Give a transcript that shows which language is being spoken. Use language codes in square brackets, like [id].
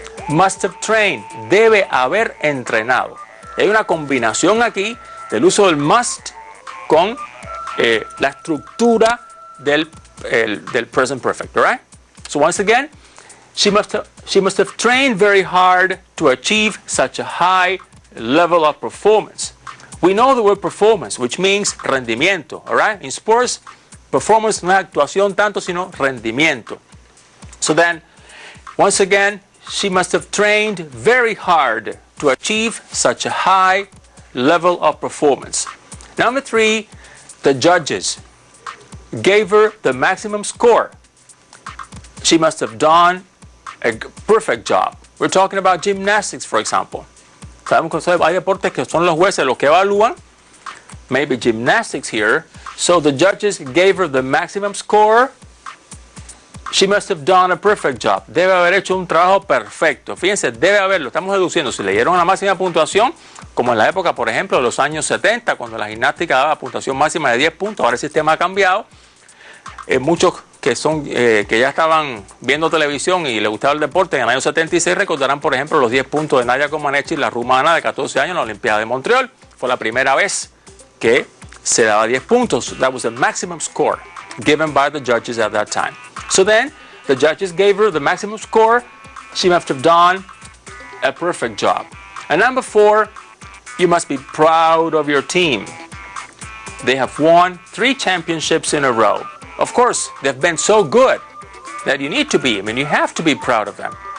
[en] must have trained, [es] debe haber entrenado. Hay una combinación aquí del uso del must con la estructura del present perfect, all right? [en] So once again, she must have trained very hard to achieve such a high level of performance. We know the word performance, which means rendimiento, all right? In sports, [es] performance no es actuación tanto, sino rendimiento. [en] So then, once again, she must have trained very hard to achieve such a high level of performance. Number 3, the judges gave her the maximum score. She must have done a perfect job. We're talking about gymnastics, for example. [es] Sabemos que hay deportes que son los jueces los que evalúan. [en] Maybe gymnastics here. So the judges gave her the maximum score. She must have done a perfect job. [es] Debe haber hecho un trabajo perfecto. Fíjense, debe haberlo. Estamos deduciendo. Si le dieron una máxima puntuación, como en la época, por ejemplo, de los años 70, cuando la gimnástica daba puntuación máxima de 10 puntos, ahora el sistema ha cambiado. Muchos que ya estaban viendo televisión y les gustaba el deporte en el año 76 recordarán, por ejemplo, los 10 puntos de Nadia Comaneci, la rumana de 14 años en la Olimpiada de Montreal. Fue la primera vez que se daba 10 puntos. [en] That was the maximum score given by the judges at that time. So then, the judges gave her the maximum score. She must have done a perfect job. And number 4, you must be proud of your team. They have won 3 championships in a row. Of course, they've been so good that you need to be. I mean, you have to be proud of them.